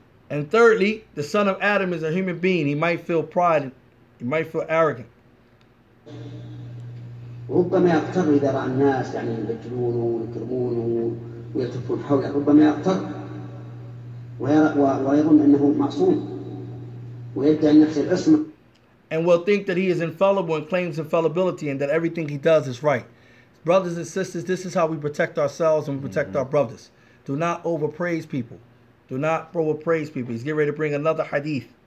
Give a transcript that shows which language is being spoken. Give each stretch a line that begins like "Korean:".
English: And thirdly, the son of Adam is a human being. He might feel pride, he might feel arrogant.
Arabic: ربما يغتر إذا رأى الناس يعني يبجلونه ويكرمونه ويلتفون حوله، ربما يغتر ويظن أنه معصوم ويدعي نفسه العصمة.
English: And will think that he is infallible and claims infallibility and that everything he does is right. Brothers and sisters, this is how we protect ourselves and we protect our brothers. Do not overpraise people. Do not overpraise people. He's getting ready to bring another hadith.